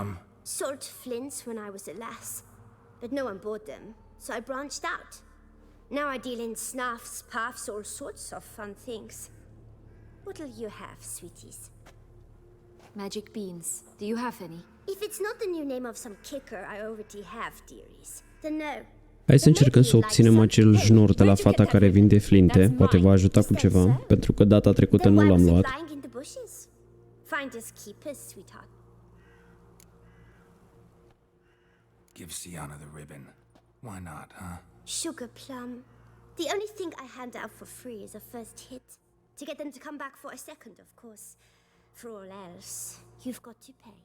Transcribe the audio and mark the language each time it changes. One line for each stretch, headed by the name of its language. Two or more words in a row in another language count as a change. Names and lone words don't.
English: Sold flints when I was a lass. But no one bought them, so I branched out. Now I deal in snuffs, puffs, all sorts of fun things. What'll you have, sweeties? Magic beans. Do you have any? If it's not the new name of some kicker I already have, dearies, then no.
Romanian: Hai să încercăm să obținem acel jnur de la fata care vinde flinte, poate va ajuta cu ceva, pentru că data trecută nu l-am luat.
English: Finders keepers, sweetheart. Give Sienna the ribbon. Why not, huh? Sugar plum. The only thing I hand out for free is a first hit. To get them to come back for a second, of course. For all else, you've got to pay.